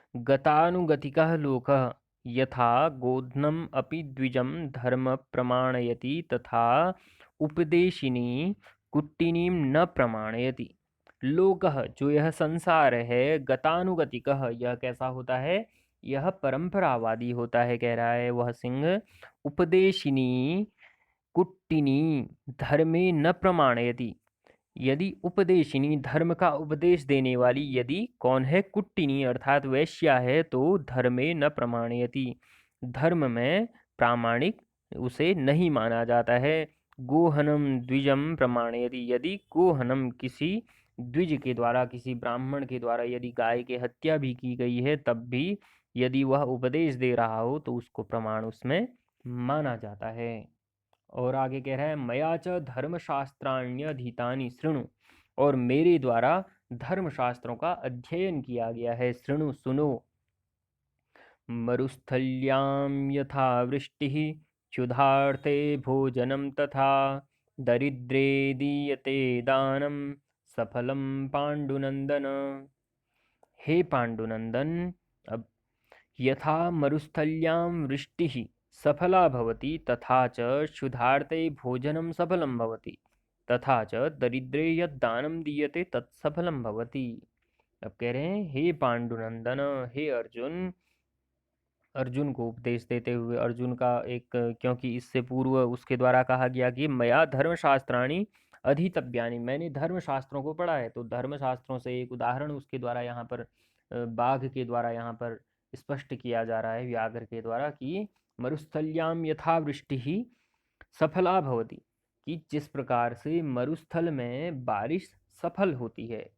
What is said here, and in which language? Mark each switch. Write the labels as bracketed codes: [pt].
[sa] गतानुगतिकः लोकः यथा गोध्नम् अपि द्विजं धर्म प्रमाणयति, तथा उपदेशिनी कुट्टिनीं न प्रमाणयति। लोकः, [hi] जो यह संसार है, [sa] गतानुगतिकः, [hi] यह कैसा होता है? यह परंपरावादी होता है, कह रहा है वह सिंह। [sa] उपदेशिनी कुट्टिनी धर्मे न प्रमाणयति, [hi] यदि उपदेशिनी, धर्म का उपदेश देने वाली, यदि कौन है? कुट्टिनी अर्थात वैश्या है, तो [sa] धर्मे न प्रमाणयति, [hi] धर्म में प्रामाणिक उसे नहीं माना जाता है। [sa] गोहनम द्विजम प्रमाणयति, [hi] यदि गोहनम, किसी द्विज के द्वारा, किसी ब्राह्मण के द्वारा यदि गाय की हत्या भी की गई है, तब भी यदि वह उपदेश दे रहा हो तो उसको प्रमाण उसमें माना जाता है। और आगे कह रहा है, [sa] मया च धर्मशास्त्राण्यधीतानि शृणु, [hi] और मेरे द्वारा धर्मशास्त्रों का अध्ययन किया गया है, [sa] शृणु, [hi] सुनो। [sa] मरुस्थल्यां यथा वृष्टिः, क्षुधार्ते भोजनं तथा, दरिद्रे दीयते दानं सफलं पाण्डुनन्दन। हे पाण्डुनन्दन, [hi] अब [sa] यथा मरुस्थल्यां वृष्टिः सफला भवति तथा च क्षुधार्ते भोजनं सफलं भवति, तथा च दरिद्रे यद् दानं दीयते तत् सफलं भवति। [hi] अब कह रहे हैं, हे पांडुनंदन, हे अर्जुन, अर्जुन को उपदेश देते हुए अर्जुन का एक, क्योंकि इससे पूर्व उसके द्वारा कहा गया कि [sa] मया धर्मशास्त्राणि अधितव्यानि, [hi] मैंने धर्मशास्त्रों को पढ़ा है, तो धर्मशास्त्रों से एक उदाहरण उसके द्वारा यहाँ पर बाघ के द्वारा यहाँ पर स्पष्ट किया जा रहा है व्याघ्र के द्वारा कि [sa] मरुस्थल्याम यथा वृष्टि ही सफला भवति, [hi] कि जिस प्रकार से मरुस्थल में बारिश सफल होती है।